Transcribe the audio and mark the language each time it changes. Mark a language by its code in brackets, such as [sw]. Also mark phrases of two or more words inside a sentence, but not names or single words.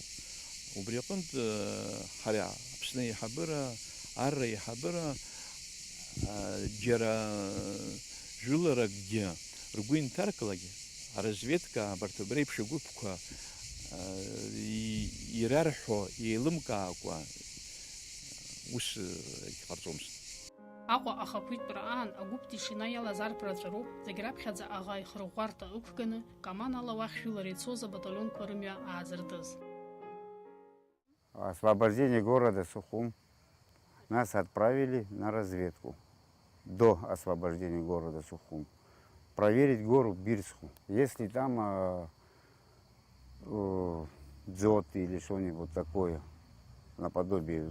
[ab] Убри аҟынтә ҳара Аԥсны аиҳабыра, арра аиҳабыра џьара жәыларакгьы ргәы инҭарклагьы, аразведка абарҭ реиԥш агәыԥқәа ирарҳәо, еилымкаакәа ус иҟарҵомызт. Аҟәа ахақәиҭтәра аан агәыԥ тишина иалаз арԥарацәа роуп, зегь раԥхьаӡа аӷа ихырӷәӷәарҭа ықәганы, Каманала уахь жәылара ицоз абаталионқәа рымҩа аазыртыз. [ru] Освобождение города Сухум нас отправили на разведку. До освобождения города Сухум. Проверить гору Бирску. Если там дзот или что-нибудь такое, наподобие.